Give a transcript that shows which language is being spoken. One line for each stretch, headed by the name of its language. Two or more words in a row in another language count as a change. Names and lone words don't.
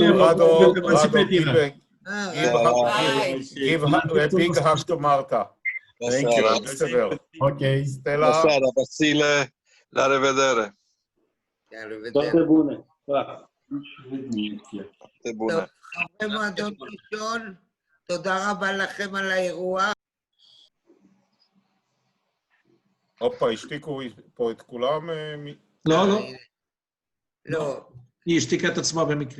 English: Rado, give a big hug to Marta. Thank you.
Italian: Grazie davvero. Ok. Stella. Buonasera, Basile. Arrivedere. Arrivedere. buone.
Hebrew: טוב, חברי מועדון קישון, תודה רבה לכם על האירוע. הופה, השתיקו פה את כולם? לא, לא. לא. היא השתיקה את עצמה במקרה.